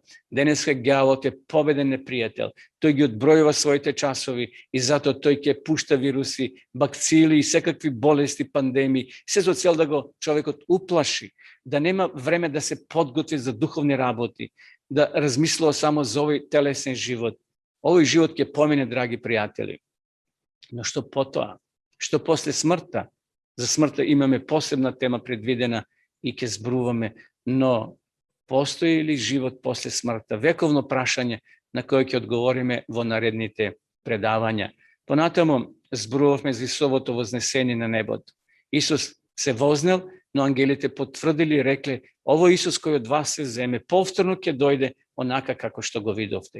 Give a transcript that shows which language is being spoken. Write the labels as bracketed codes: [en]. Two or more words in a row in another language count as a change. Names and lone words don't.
[mk] Денеска ѓаволот е победен непријател. Тој ги одбројува своите часови и затоа тој ќе пушта вируси, бакцили и секакви болести, пандемии, се со цел да го човекот уплаши, да нема време да се подготви за духовни работи, да размислува само за овој телесен живот. Овој живот ќе помине, драги пријатели. Но што потоа? Што после смртта? За смртта имаме посебна тема предвидена и ќе зборуваме, но [sr] postoji li život [mk] после смртта? Вековно прашање на кое ќе одговориме во наредните предавања. Понатаму зборувавме за Исусовото вознесение на небото. Исус се вознел, но ангелите потврдили и рекле: ово Исус кој од вас се земе, повторно ќе дојде онака како што го видовте.